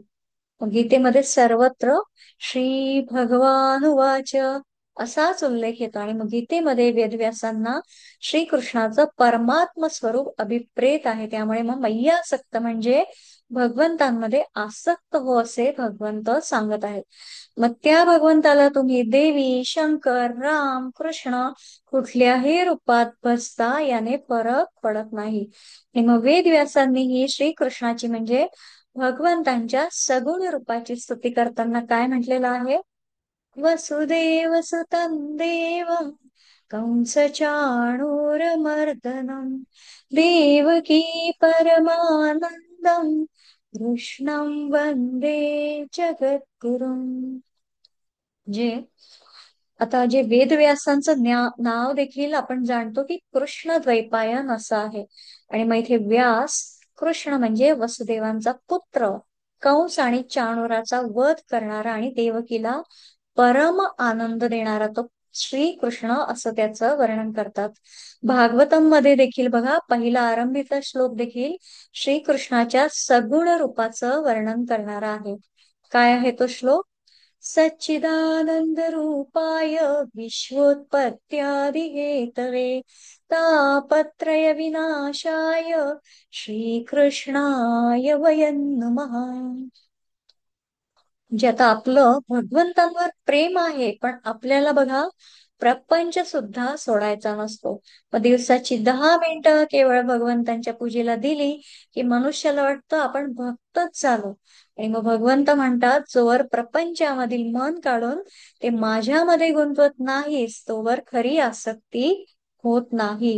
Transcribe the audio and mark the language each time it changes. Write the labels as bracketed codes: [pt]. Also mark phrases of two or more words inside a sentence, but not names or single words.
[mr] मग गीतेमध्ये सर्वत्र [sa] श्री भगवान उवाच [mr] असाच उल्लेख येतो. आणि मग गीतेमध्ये वेदव्यासांना श्रीकृष्णाचं परमात्म स्वरूप अभिप्रेत आहे. त्यामुळे मग मय्यासक्त म्हणजे भगवंतांमध्ये आसक्त हो असे भगवंत सांगत आहेत. मग त्या भगवंताला तुम्ही देवी, शंकर, राम, कृष्ण कुठल्याही रूपात भजता याने फरक पडत नाही. आणि मग वेदव्यासांनीही श्रीकृष्णाची म्हणजे भगवंतांच्या सगुण रूपाची स्तुती करताना काय म्हटलेलं आहे? [sa] वसुदेव सुतं देवं कंस चाणूरमर्दनम देवकी परमानंदम कृष्णं वंदे जगद्गुरुम. [mr] जे आता जे वेदव्यासांचं नाव देखील आपण जाणतो की कृष्ण द्वैपायन असं आहे. आणि मग इथे व्यास कृष्ण म्हणजे वसुदेवांचा पुत्र, कंस आणि चाणूराचा वध करणारा आणि देवकीला परम आनंद देणारा तो श्रीकृष्ण असं त्याचं वर्णन करतात. भागवतम मध्ये देखील बघा पहिला आरंभीचा श्लोक देखील श्रीकृष्णाच्या सगुण रूपाचं वर्णन करणारा आहे. काय आहे तो श्लोक? [sa] सच्चिदानन्दरूपाय विश्वोत्पत्त्यादिहेतवे तापत्रय विनाशाय श्रीकृष्णाय वयं नमः. [mr] म्हणजे आता आपलं भगवंतांवर प्रेम आहे, पण आपल्याला बघा प्रपंच सुद्धा सोडायचा नसतो. मग दिवसाची 10 मिनिटं केवळ भगवंतांच्या पूजेला दिली की मनुष्याला वाटतं आपण भक्तच झालो. आणि मग भगवंत म्हणतात, जोवर प्रपंचामधील मन काढून ते माझ्यामध्ये गुंतवत नाहीस तोवर खरी आसक्ती होत नाही.